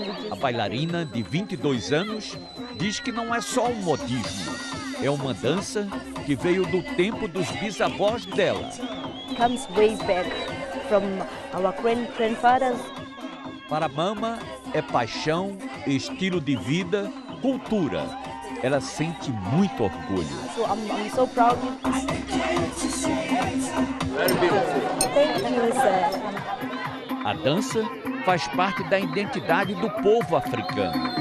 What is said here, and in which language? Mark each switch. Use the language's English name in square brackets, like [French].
[Portuguese] A bailarina, de 22 anos, diz que não é só um modismo. É uma dança que veio do tempo dos bisavós dela. [English] Comes way back from our grandfathers. [Portuguese] Para Mama, é paixão, estilo de vida, cultura. Ela sente muito orgulho. [English] So I'm so proud. Thank you, sir. [Portuguese] A dança faz parte da identidade do povo africano.